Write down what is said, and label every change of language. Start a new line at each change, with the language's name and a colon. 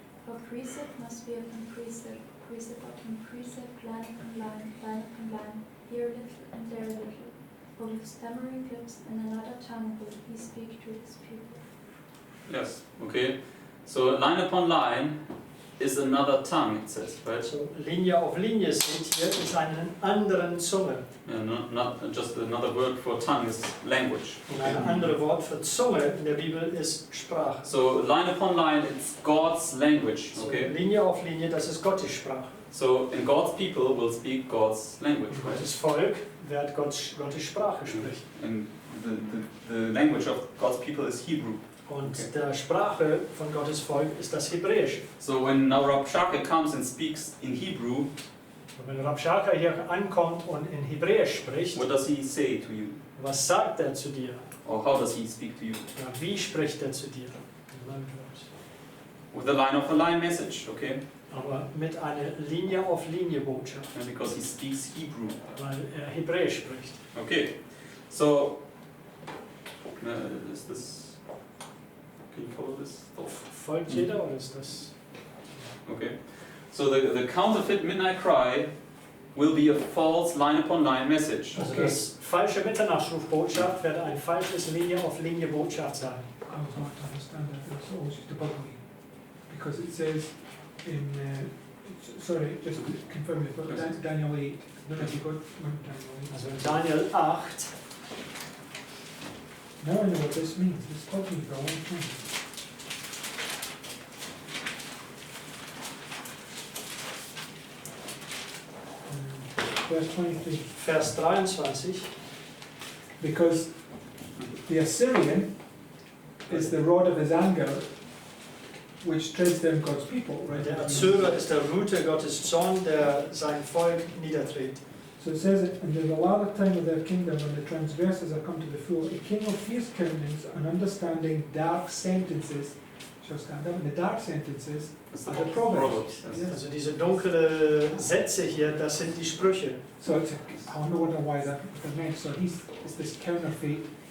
English: For precept must be upon precept, precept upon precept, line upon line, line upon line, here a little and there a little. For with stammering lips and another tongue will he speak to his people. Yes, okay. So line upon line is another tongue, it says, right?
German: So Linie auf Linie steht hier, ist eine andere Zunge.
English: Yeah, not just another word for tongue is language.
German: Und ein anderes Wort für Zunge in der Bibel ist Sprache.
English: So line upon line, it's God's language,
German: So
English: okay?
German: Linie auf Linie, das ist Gottes Sprache.
English: So and God's people will speak God's language,
German: Und
English: right?
German: Gottes Volk wird Gottes Sprache sprechen.
English: And the language of God's people is Hebrew.
German: Und
English: Okay.
German: der Sprache von Gottes Volk ist das Hebräische.
English: So when now Rabshakeh comes and speaks in Hebrew,
German: Und wenn Rabshakeh hier ankommt und in Hebräisch spricht,
English: what does he say to you?
German: was sagt er zu dir?
English: Or how does he speak to you?
German: Ja, wie spricht er zu dir?
English: With a line message, okay?
German: Aber mit einer Linie auf Linie Botschaft,
English: And because he speaks Hebrew.
German: weil er Hebräisch spricht.
English: Okay, so is this? Can you follow this?
German: Folgt jeder oder ist das?
English: Okay, so the counterfeit midnight cry will be a false line upon line message.
German: Also
English: Okay.
German: das falsche Mitternachtsrufbotschaft wird ein falsches Linie auf Linie Botschaft sein.
English: I was not to understand that, it's always used to bug me. Because it says in, sorry, just to confirm it, but Daniel 8, I don't know if you got Daniel 8.
German: Also in Daniel 8,
English: Now I know what this means, this bugged me for a long time. Verse 23.
German: Vers 23,
English: Because the Assyrian is the rod of his anger, which treads down God's people, right?
German: der Assyrer ist der Rute Gottes Zorn, der sein Volk niedertritt.
English: So it says, and there's a lot of time of their kingdom when the transgressors are come to the full. A king of fierce countenance and understanding dark sentences Just and then the dark sentences It's are the Proverbs. Proverbs, yes. Yes.
German: Also diese dunkle Sätze hier, das sind die Sprüche.
English: So it's I wonder why that meant. So he's this counterfeit